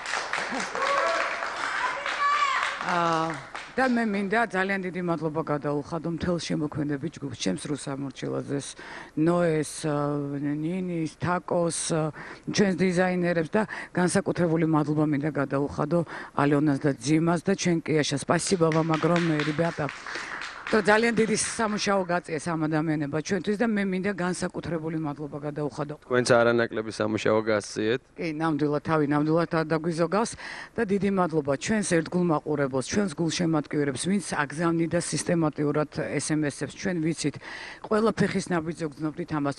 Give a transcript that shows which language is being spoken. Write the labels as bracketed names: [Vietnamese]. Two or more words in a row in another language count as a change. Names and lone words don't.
[Georgian] და მე მინდა ძალიან დიდი მადლობა გადაუხადო მთელ შემოქმედებით ჯგუფს, ჩემს რუს ამორჩილაძეს, ნოეს, ნინის, თაკოს, ჩვენს დიზაინერებს და განსაკუთრებული მადლობა მინდა გადაუხადო ალიონას და ძიმას და ჩვენ კიაშას. [Russian] Спасибо вам огромное, ребята. [Georgian] ძალიან დიდი სამუშაო გაწიეს ამ ადამიანებმა ჩვენთვის და მე მინდა განსაკუთრებული მადლობა გადაუხადო. თქვენც არანაკლები სამუშაო გასწიეთ. კი, ნამდვილად თავი ნამდვილად არ დაგვიზოგავს და დიდი მადლობა ჩვენს ერთგულ მაყურებელს, ჩვენს გულშემატკივრებს, ვინც აგზავნიდა სისტემატიურად SMS-ებს, ჩვენ ვიცით, ყველა ფეხის ნაბიჯზე გძნობდით ამას.